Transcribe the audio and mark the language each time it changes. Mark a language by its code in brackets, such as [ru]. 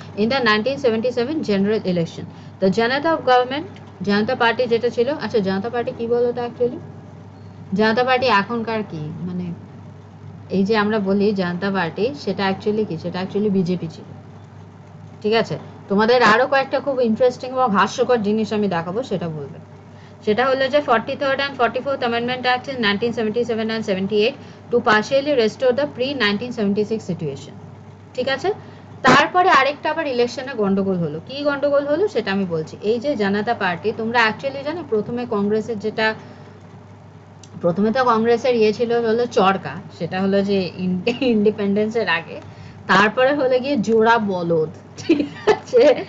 [bn] In the 1977 general election the Janata of government, Janata party যেটা ছিল, আচ্ছা জনতা party কি বলো তো অ্যাকচুয়ালি, জনতা পার্টি এখনকার কি, মানে এই যে আমরা বলি জনতা পার্টি, সেটা অ্যাকচুয়ালি কি, সেটা অ্যাকচুয়ালি বিজেপি ছিল, ঠিক আছে। তোমাদের আরো কয়েকটা খুব ইন্টারেস্টিং এবং হাস্যকর জিনিস আমি দেখাবো, সেটা বলবে। সেটা হলো যে [en] 43rd and 44th Amendment Act in 1977 and 78 to partially restore the pre-1976 situation, ঠিক আছে। [bn] তারপরে আরেকটা আবার ইলেকশনে গন্ডগোল হলো, কি গন্ডগোল হলো সেটা আমি বলছি। এই যে জনতা পার্টি, তোমরা অ্যাকচুয়ালি জানো প্রথমে কংগ্রেসের যেটা, প্রথমে তো কংগ্রেসের ইয়ে ছিল হলো চরকা, সেটা হলো যে ইন্ডিপেন্ডেন্সের আগে, তারপরে হলো গিয়ে জোড়া বলদ, ঠিক আছে।